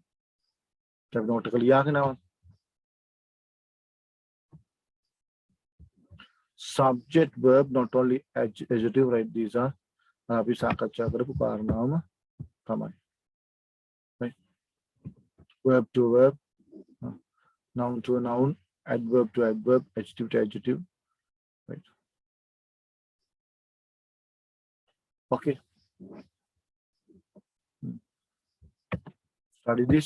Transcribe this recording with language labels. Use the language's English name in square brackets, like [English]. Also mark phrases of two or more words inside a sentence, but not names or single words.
[Sinhala] ටැබ් note එක ලියාගෙන ආවා. [English] subject verb not only adjective, right? These are [Sinhala] අපි සාකච්ඡා කරපු කාරණාවම තමයි. [English] right verb to verb, noun to noun, adverb to adverb, adjective to adjective, right? Okay, study this.